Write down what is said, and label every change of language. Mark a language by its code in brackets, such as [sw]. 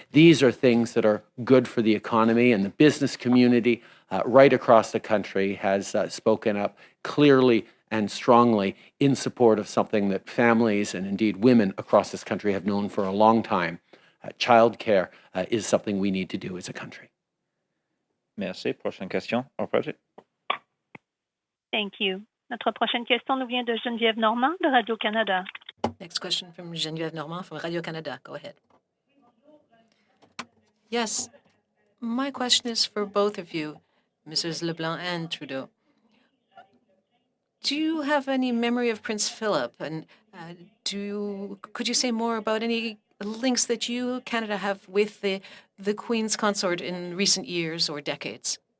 [en] These are things that are good for the economy, and the business community right across the country has spoken up clearly and strongly in support of something that families and indeed women across this country have known for a long time. Childcare is something we need to do as a country. [fr] Merci. Prochaine question, operator. [en] Thank you. [fr] Notre prochaine question nous vient de Geneviève Normand de Radio-Canada. [en] Next question from Geneviève Normand from Radio-Canada. Go ahead. Yes, my question is for both of you, Mrs. LeBlanc and Trudeau. Do you have any memory of Prince Philip? And could you say more about any links that you, Canada, have with the Queen's consort in recent years or decades?